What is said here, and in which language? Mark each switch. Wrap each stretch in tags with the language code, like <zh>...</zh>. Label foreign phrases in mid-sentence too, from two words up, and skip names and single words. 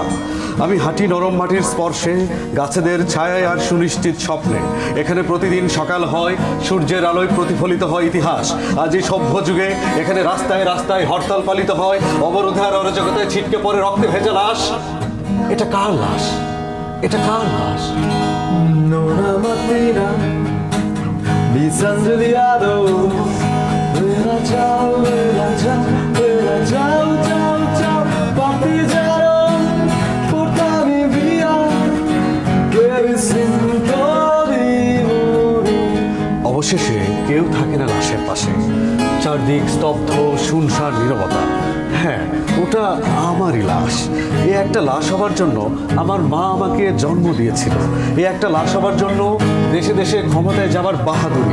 <bn>আমি হাঁটি নরম মাটির স্পর্শে, গাছেদের ছায়ায় আর সুনিশ্চিত স্বপ্নে। এখানে প্রতিদিন সকাল হয়, সূর্যের আলোয় প্রতিফলিত হয় ইতিহাস। আজ এই সভ্য যুগে এখানে রাস্তায় রাস্তায় হরতাল পালিত হয়, অবরোধে আর অরাজকতায় ছিটকে পড়ে রক্তে ভেজা লাশ। এটা কার লাশ? এটা কার লাশ?</bn> <it>Nona mattina di San Giuliano, bella ciao, ciao, ciao, partigiano, portami via, che mi sento di morire.</it> <bn>অবশেষে কেউ থাকে না লাশের পাশে, চারদিক স্তব্ধ শুনশান নীরবতা। হ্যাঁ, ওটা আমারই লাশ। এই একটা লাশ হবার জন্য আমার মা আমাকে জন্ম দিয়েছিল। এই একটা লাশ হবার জন্য দেশে দেশে ক্ষমতায় যাবার বাহাদুরি।</bn>